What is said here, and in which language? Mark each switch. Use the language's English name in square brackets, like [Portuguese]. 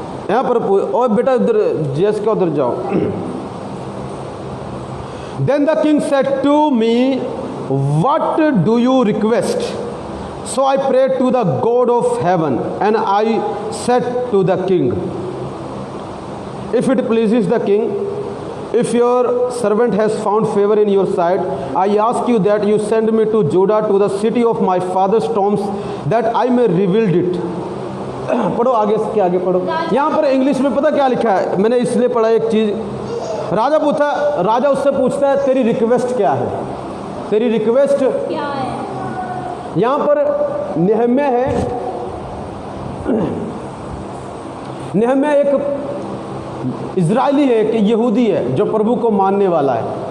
[Hindi] यहाँ पर ओ बेटा इधर जेस का उधर जाओ। [English] Then the king said to me, what do you request? So I prayed to the God of heaven, and I said to the king, if it pleases the king, If your servant has found favor in your sight, I ask you that you send me to Judah, to the city of my father's tombs, that I may rebuild it. [Hindi] पढ़ो आगे, इसके आगे पढ़ो। यहाँ पर English में पता क्या लिखा है, मैंने इसलिए पढ़ा एक चीज़। राजा उससे पूछता है तेरी रिक्वेस्ट क्या है, तेरी रिक्वेस्ट क्या है। यहाँ पर नेहम्याह है, नेहम्याह एक इजरायली है, एक यहूदी है जो प्रभु को मानने वाला है।